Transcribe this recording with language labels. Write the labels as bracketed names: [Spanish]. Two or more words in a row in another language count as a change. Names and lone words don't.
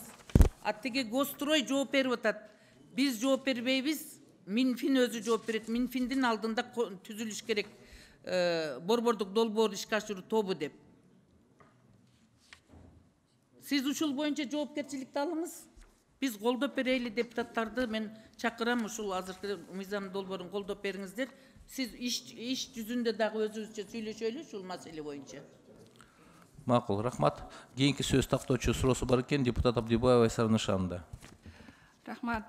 [Kyrgyz] Тиги Госстрой жооп берип атат. Биз жооп бербейбиз. Минфин өзү жооп берет. Минфиндин алдында түзүлүш керек борбордук долбоор ишке ашыруу тобу деп. Сиз ушул боюнча жоопкерчиликти алыңыз. Биз колдоп берели депутаттарды мен чакырам ушул азыркы мыйзам долбоорун колдоп бериңиздер. Сиз иш жүзүндө дагы өзүбүзчө сүйлөшөлү ушул маселе боюнча. Макул, рахмат. Кийинки сөз тактоочу суроосу бар экен, депутат Абдибаева Айсара Нышанова. Рахмат.